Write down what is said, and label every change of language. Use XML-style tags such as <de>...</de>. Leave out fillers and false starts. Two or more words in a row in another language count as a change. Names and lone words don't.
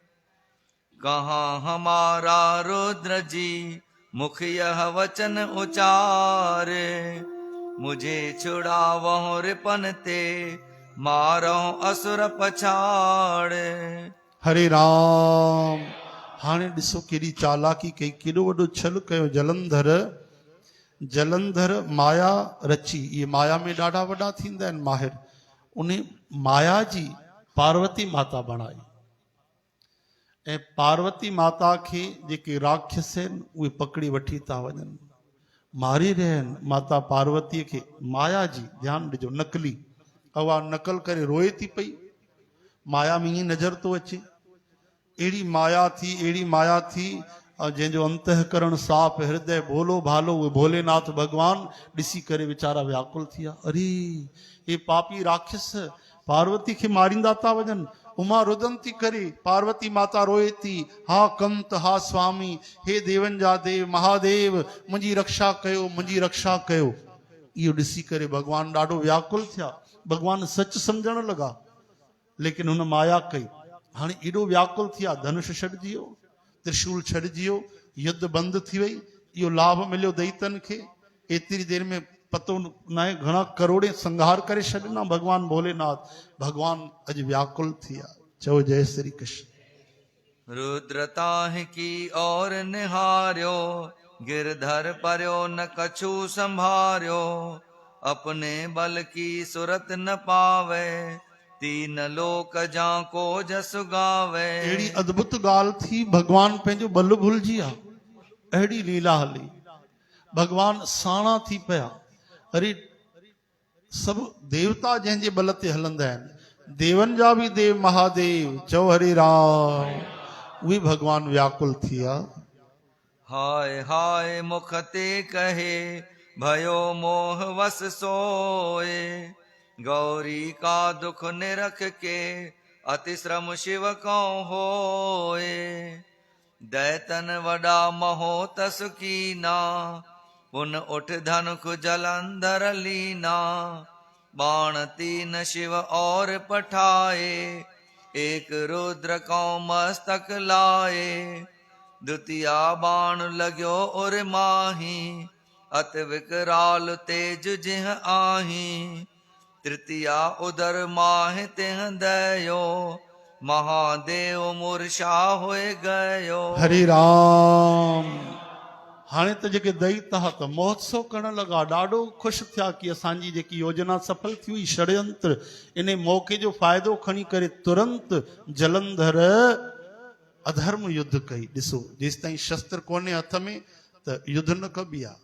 <hi>कहाँ हमारा रुद्र जी मुख यह वचन उचारे, मुझे छुड़ावो रिपन ते मारो असुर पछाड़े।</hi> <sd>हरे राम। हाणे ॾिसो केॾी चालाकी कई, केॾो वॾो छल कयो जलंधर। जलंधर माया रची, इहे माया में ॾाढा वॾा थींदा आहिनि माहिर। उन माया जी पार्वती माता बणाई, ऐं पार्वती माता खे जेके राक्षस आहिनि उहे पकड़ी वठी था वञनि, मारे रहिया आहिनि माता पार्वतीअ खे। माया जी ध्यानु ॾिजो, नकली उहा नकल करे रोए थी पई। माया में ईअं नज़र थो अचे, अहिड़ी माया थी, अहिड़ी माया थी, जंहिंजो अंतःकरण साफ़, हृदय भोलो भालो, उहे भोलेनाथ भगवान ॾिसी करे वीचारा व्याकुल थी विया। अरे हे पापी राक्षस पार्वती खे मारींदा था वञनि। उमा रुदन थी करे, पार्वती माता रोए थी, हा कंत हा स्वामी, हे देवन जा देव महादेव मुंहिंजी रक्षा कयो, मुंहिंजी रक्षा कयो। इहो ॾिसी करे भगवान ॾाढो व्याकुल थिया। भगवान सच सम्झण लॻा, लेकिन हुन माया कई। हाणे एॾो व्याकुल थी विया, धनुष छॾिजी वियो, त्रिशूल छॾिजी वियो, युद्ध बंदि थी वई। इहो लाभ मिलियो दैतन खे। एतिरी देर में पतो न आहे घणा करोड़े संहार करे छॾिना भगवान भोलेनाथ। भगवान अॼु व्याकुल थी विया। चओ जय श्री कृष्ण।</sd> <hi>रुद्रताहि की और निहार्यो, गिरधर पर्यो न कछु संभार्यो। अपने बल की सुरत न पावे, तीन लोक जाको जस गावे।</hi> <sd>अहिड़ी अद्भुत ॻाल्हि थी, भगवान पंहिंजो बल भुलिजी विया। अहिड़ी लीला हली, भगवान साणा थी पिया। अरे सभु देवता जंहिंजे बल ते हलंदा आहिनि, देवन जा बि देव महादेव, चओ हरे राम, उहे भगवान व्याकुल थी विया।</sd> <hi>हाय हाय मुख ते कहे भयो मोह वस सोए, गौरी का दुख निरख के अति श्रम शिव को होए। दैतन वडा महो तस कीना, पुन उठ धनुख जलंधर लीना। बाण तीन शिव और पठाए, एक रुद्र को मस्तक लाए। द्वितीया बाण लग्यो और माही अत विकराल तेज जिह आही तृतीया उदर माह तिह दयो महादेव मूर्छा होए गयो।</hi> <sd>हरि राम। हाणे त जेके दैत हुआ त महोत्सव करण लॻा, ॾाढो ख़ुशि थिया कि असांजी जेकी योजना सफल थी हुई। षड्यंत्र इन मौक़े जो फ़ाइदो खणी करे तुरंत जलंधर अधर्म युद्ध कई। ॾिसो, जेसिताईं शस्त्र कोन्हे हथ में त युद्ध न कबी आहे।</sd>